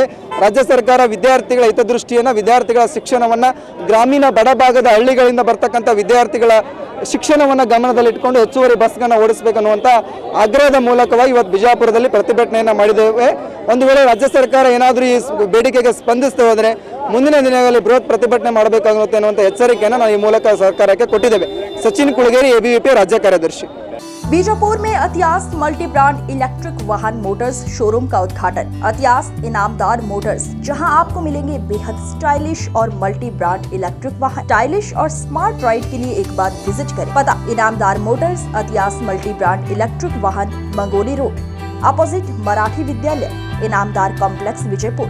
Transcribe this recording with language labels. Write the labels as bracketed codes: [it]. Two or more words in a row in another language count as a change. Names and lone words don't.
[kn] ರಾಜ್ಯ ಸರ್ಕಾರ ವಿದ್ಯಾರ್ಥಿಗಳ ಹಿತದೃಷ್ಟಿಯನ್ನು, ವಿದ್ಯಾರ್ಥಿಗಳ ಶಿಕ್ಷಣವನ್ನು, ಗ್ರಾಮೀಣ ಬಡಭಾಗದ ಹಳ್ಳಿಗಳಿಂದ ಬರ್ತಕ್ಕಂಥ ವಿದ್ಯಾರ್ಥಿಗಳ ಶಿಕ್ಷಣವನ್ನು ಗಮನದಲ್ಲಿಟ್ಟುಕೊಂಡು ಹೆಚ್ಚುವರಿ ಬಸ್ಗಳನ್ನು ಓಡಿಸಬೇಕನ್ನುವಂಥ ಆಗ್ರಹದ ಮೂಲಕವಾಗಿ ಇವತ್ತು ಬಿಜಾಪುರದಲ್ಲಿ ಪ್ರತಿಭಟನೆಯನ್ನು ಮಾಡಿದ್ದೇವೆ. ಒಂದು ವೇಳೆ ರಾಜ್ಯ ಸರ್ಕಾರ ಏನಾದರೂ ಈ ಬೇಡಿಕೆಗೆ ಸ್ಪಂದಿಸದೆ ಹೋದರೆ ಮುಂದಿನ ದಿನಗಳಲ್ಲಿ ಬೃಹತ್ ಪ್ರತಿಭಟನೆ ಮಾಡಬೇಕಾಗುತ್ತೆ ಅನ್ನುವಂಥ ಎಚ್ಚರಿಕೆಯನ್ನು ನಾವು ಈ ಮೂಲಕ ಸರ್ಕಾರಕ್ಕೆ ಕೊಟ್ಟಿದ್ದೇವೆ. ಸಚಿನ್ ಕುಳಗೇರಿ, ಎಬಿವಿಪಿ ರಾಜ್ಯ ಕಾರ್ಯದರ್ಶಿ. [hi] बीजापुर में अतियास मल्टी ब्रांड इलेक्ट्रिक वाहन मोटर्स शोरूम का उद्घाटन। अतियास इनामदार मोटर्स, जहां आपको मिलेंगे बेहद स्टाइलिश और [en] multi brand electric [hi] वाहन। स्टाइलिश और [en] smart ride [hi] के लिए एक बार विजिट करें। पता इनामदार मोटर्स, अतियास मल्टी ब्रांड इलेक्ट्रिक वाहन, मंगोली रोड, अपोजिट मराठी विद्यालय, इनामदार कॉम्प्लेक्स, विजयपुर।